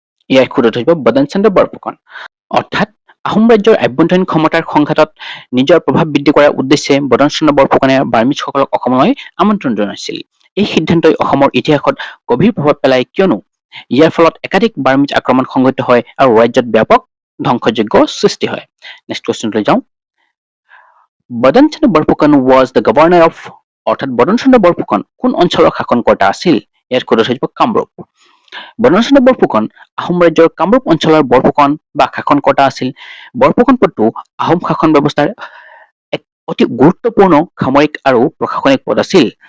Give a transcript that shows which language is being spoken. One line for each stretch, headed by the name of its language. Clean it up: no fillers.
Assamese: ইয়াৰ শুদ্ধটো হ'ব বদন চন্দ্ৰ বৰফুকন। অৰ্থাৎ আহোম ৰাজ্যৰ আভ্যন্তৰীণ ক্ষমতাৰ সংঘাতত নিজৰ প্ৰভাৱ বৃদ্ধি কৰাৰ উদ্দেশ্যে বদন চন্দ্ৰ বৰফুকনে বাৰ্মিজসকলক অসমলৈ আমন্ত্ৰণ জনাইছিল। এই সিদ্ধান্তই অসমৰ ইতিহাসত গভীৰ প্ৰভাৱ পেলায়, কিয়নো ইয়াৰ ফলত একাধিক বাৰ্মিজ আক্ৰমণ সংঘটিত হয় আৰু ৰাজ্যত ব্যাপক ধ্বংসযজ্ঞ সৃষ্টি হয়। নেক্সট কুৱেশ্যনলৈ যাওঁ।
English: Badan Chandra Borphukan was the governor of?
Assamese: অৰ্থাৎ বদন চন্দ্ৰ বৰফুকন কোন অঞ্চলৰ শাসনকৰ্তা আছিল? ইয়াৰ শুদ্ধটো হৈ যাব কামৰূপ। বদন চন্দ্ৰ বৰফুকন আহোম ৰাজ্যৰ কামৰূপ অঞ্চলৰ বৰফুকন বা শাসনকৰ্তা আছিল। বৰফুকন পদটো আহোম শাসন ব্যৱস্থাৰ এক অতি গুৰুত্বপূৰ্ণ সামৰিক আৰু প্ৰশাসনিক পদ আছিল।